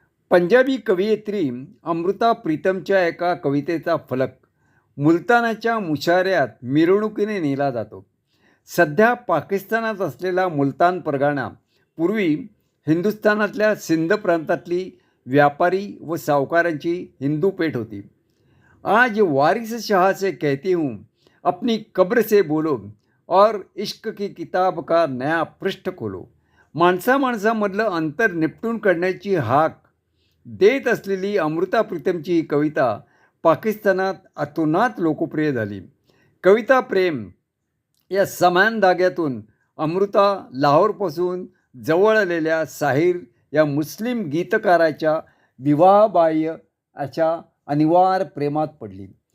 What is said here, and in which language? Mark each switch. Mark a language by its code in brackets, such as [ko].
[mr] पंजाबी कवयित्री अमृता प्रीतमच्या एका कवितेचा फलक मुलतानाच्या मुशाऱ्यात मिरवणुकीने नेला जातो. सध्या पाकिस्तानात असलेला मुलतान परगाणा पूर्वी हिंदुस्थानातल्या सिंध प्रांतातली व्यापारी व सावकारांची हिंदू पेठ होती. [hi] आज वारिस शाह से कहती हूँ अपनी कब्र से बोलो और इश्क की किताब का नया पृष्ठ खोलो. [mr] माणसामधलं अंतर निपटून काढण्याची हाक देत असलेली अमृता प्रीतमची ही कविता पाकिस्तानात अतोनात लोकप्रिय झाली. कविता प्रेम या समान धाग्यातून अमृता लाहोरपासून जवळ आलेल्या साहिर या मुस्लिम गीतकाराच्या विवाहबाह्य अशा अनिवार्य प्रेमात पडली.